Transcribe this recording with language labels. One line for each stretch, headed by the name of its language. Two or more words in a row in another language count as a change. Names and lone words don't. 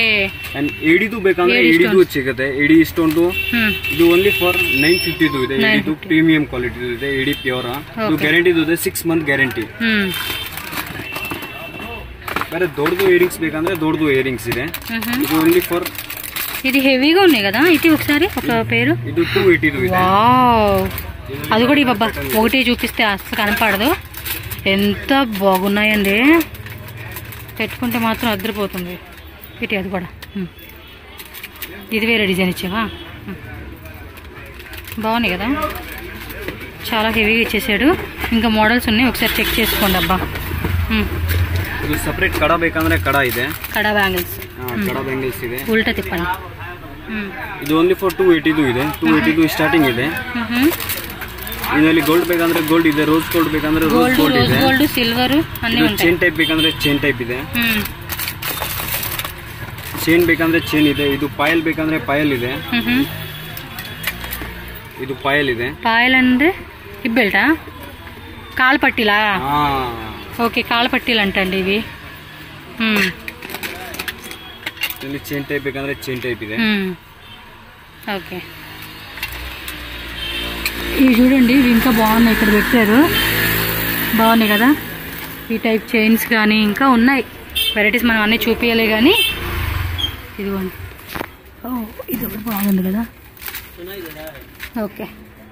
Kannada: ಅಂಡ್ ಏಡಿದು ಬೇಕಂದ್ರೆ ಏಡಿದು ಸಿಗುತ್ತೆ. ಏಡಿ ಸ್ಟೋನ್ ಇದು
English: only for
Kannada: 950 ಇದೆ. ಏಡಿದು
English: premium quality
Kannada: ಇದೆ. ಏಡಿ ಪ್ಯೂರ್. ಇದು ಗ್ಯಾರಂಟಿ ಇದೆ, 6
English: month guarantee.
Kannada: ಬೇರೆ ದೊಡ್ಡದು ಇಯರಿಂಗ್ಸ್ ಬೇಕಂದ್ರೆ ದೊಡ್ಡದು ಇಯರಿಂಗ್ಸ್ ಇದೆ. ಇದು
English: only for.
Telugu: ఇది హెవీగా ఉన్నాయి కదా. ఇది ఒకసారి ఒక పేరు.
Kannada: ఇది 280 ಇದೆ.
Telugu: వావ్, అది కూడా ఇవ్వబ్బా. ఒకటి చూపిస్తే అసలు కనపడదు. ఎంత బాగున్నాయండి, పెట్టుకుంటే మాత్రం అద్దరిపోతుంది. ఇటు అది కూడా. ఇది వేరే డిజైన్ ఇచ్చావా? బాగున్నాయి కదా, చాలా హెవీగా ఇచ్చేసాడు. ఇంకా మోడల్స్ ఉన్నాయి, ఒకసారి చెక్ చేసుకోండి అబ్బా.
Kannada: ಇದು ಸೆಪರೇಟ್ ಕಡ ಬೇಕಂದ್ರೆ ಕಡ ಇದೆ. ಕಡ ಬ್ಯಾಂಗಲ್ಸ್. ಕಡ ಬ್ಯಾಂಗಲ್ಸ್ ಇದೆ.
Telugu: ఉల్టా తిప్పండి.
Kannada: ಇದು
English: only for
Kannada: 280 ಇದೆ. 280 ಸ್ಟಾರ್ಟಿಂಗ್ ಇದೆ. ಇದರಲ್ಲಿ ಗೋಲ್ಡ್ ಬೇಕಂದ್ರೆ ಗೋಲ್ಡ್ ಇದೆ,
English: rose gold
Kannada: ಬೇಕಂದ್ರೆ
English: rose gold
Kannada: ಇದೆ,
English: gold silver
Telugu: ಅన్నీ ఉంటాయి.
English: chain type
Kannada: ಬೇಕಂದ್ರೆ
English: chain type
Kannada: ಇದೆ, ಚೈನ್ ಬೇಕಂದ್ರೆ ಚೈನ್ ಇದೆ. ಇದು ಪಾಯಲ್ ಬೇಕಂದ್ರೆ ಪಾಯಲ್ ಇದೆ, ಇದು ಪಾಯಲ್ ಇದೆ. ಪಾಯಲ್ ಅಂದ್ರೆ
Telugu: హిప్ బెల్టా, కాలు పట్టీలా? ఓకే, కాలు పట్టీలు అంటండి ఇవి.
Kannada: ಇಲ್ಲಿ
English: chain type
Kannada: ಬೇಕಂದ್ರೆ
English: chain type
Kannada: ಇದೆ.
Telugu: ఓకే, ఇవి చూడండి, ఇవి ఇంకా బాగున్నాయి, ఇక్కడ పెట్టారు, బాగున్నాయి కదా. ఈ
English: type chains
Telugu: కానీ ఇంకా ఉన్నాయి వెరైటీస్, మనం అన్నీ చూపించాలి కానీ. ఇదిగోండి, ఇది ఒకటి బాగుంది కదా. ఓకే.